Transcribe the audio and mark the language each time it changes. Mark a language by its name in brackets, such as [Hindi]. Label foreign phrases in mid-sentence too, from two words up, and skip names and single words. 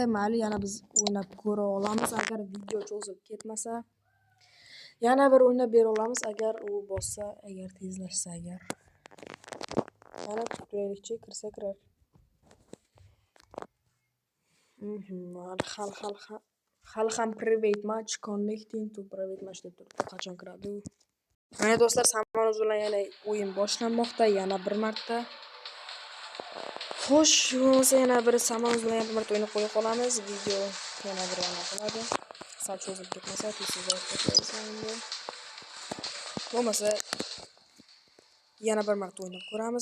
[Uzbek] Mayli, yana biz o'ynab ko'ra olamiz agar video cho'zilib ketmasa. Yana bir o'ynab bera olamiz agar u bossa, agar tezlashsa agar. Mana kutaylikchi, kirsa kirar. Hali ham [English] private match connecting to private match [Uzbek] deb turibdi. Qachon kiradi u? Mana do'stlar, Saman o'z bilan yana o'yin boshlanmoqda, yana bir marta. Xo'sh, bo'lsa yana bir Saman o'z bilan bir marta o'ynab qo'ya qolamiz. Video yana bir qiladi. Sal cho'zilib ketmasa, tezroq o'tkazamiz endi. Bo'lmasa yana bir marta o'ynab ko'ramiz.